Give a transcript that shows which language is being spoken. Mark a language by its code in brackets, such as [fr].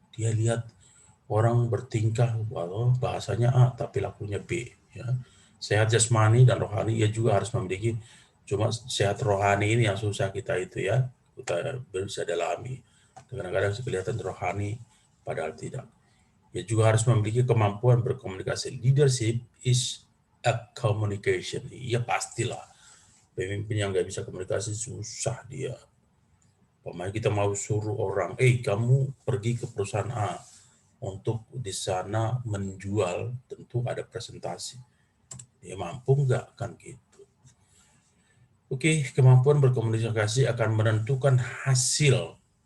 [id] Dia lihat orang bertingkah, walau bahasanya A tapi lakunya B ya. Sehat jasmani dan rohani, ia juga harus memiliki. Cuma sehat rohani ini yang susah kita itu ya, kita bisa dalami. Kadang-kadang kelihatan rohani padahal tidak. Ia juga harus memiliki kemampuan berkomunikasi. [en] Leadership is a communication. [id] Iya pastilah. Pemimpin yang nggak bisa komunikasi susah dia. Pemain kita mau suruh orang, kamu pergi ke perusahaan A untuk di sana menjual, tentu ada presentasi. Dia mampu nggak kan gitu. Oke, kemampuan berkomunikasi akan menentukan hasil.